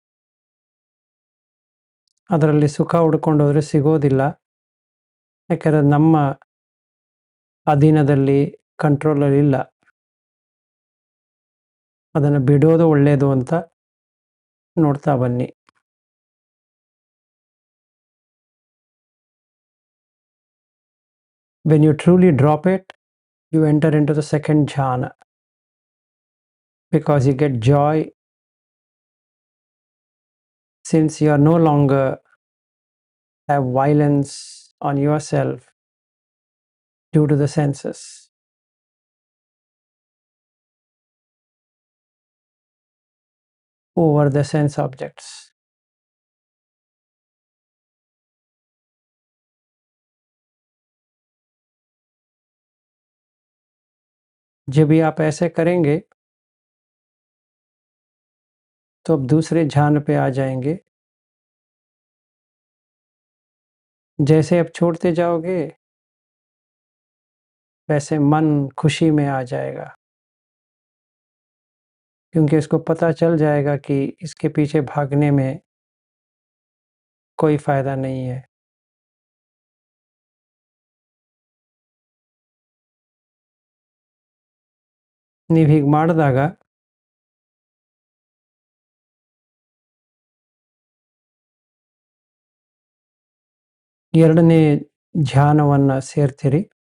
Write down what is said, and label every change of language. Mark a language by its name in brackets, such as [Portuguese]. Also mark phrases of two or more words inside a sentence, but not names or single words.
[Kannada] ಅದರಲ್ಲಿ ಸುಖ ಹುಡ್ಕೊಂಡೋದ್ರೆ ಸಿಗೋದಿಲ್ಲ. ಯಾಕಂದರೆ ನಮ್ಮ ಅಧೀನದಲ್ಲಿ, ಕಂಟ್ರೋಲಲ್ಲಿಲ್ಲ. ಅದನ್ನು ಬಿಡೋದು ಒಳ್ಳೆಯದು ಅಂತ ನೋಡ್ತಾ ಬನ್ನಿ. [English] When you truly drop it, you enter into the second jhana, because you get joy since you are no longer have violence on yourself due to the senses. Over the sense objects. [Hindi] जब भी आप ऐसे करेंगे तो अब दूसरे ध्यान पे आ जाएंगे. जैसे अब छोड़ते जाओगे वैसे मन खुशी में आ जाएगा, क्योंकि इसको पता चल जाएगा कि इसके पीछे भागने में कोई फ़ायदा नहीं है. [Kannada] ನೀವು ಹೀಗೆ ಮಾಡಿದಾಗ ಎರಡನೇ ಧ್ಯಾನವನ್ನು ಸೇರ್ತೀರಿ.